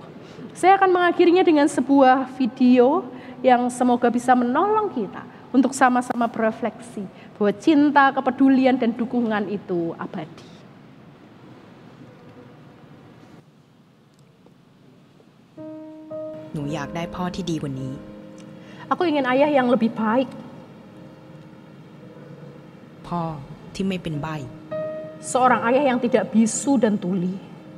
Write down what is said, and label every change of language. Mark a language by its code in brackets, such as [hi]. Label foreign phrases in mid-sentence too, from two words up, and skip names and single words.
[id] Saya akan mengakhirinya dengan sebuah video yang semoga bisa menolong kita untuk sama-sama berefleksi bahwa cinta, kepedulian, dan dukungan itu abadi. Aku ingin ayah yang lebih baik. [th] พ่อที่ไม่เป็นใบ้ [id] Seorang ayah yang tidak bisu dan tuli.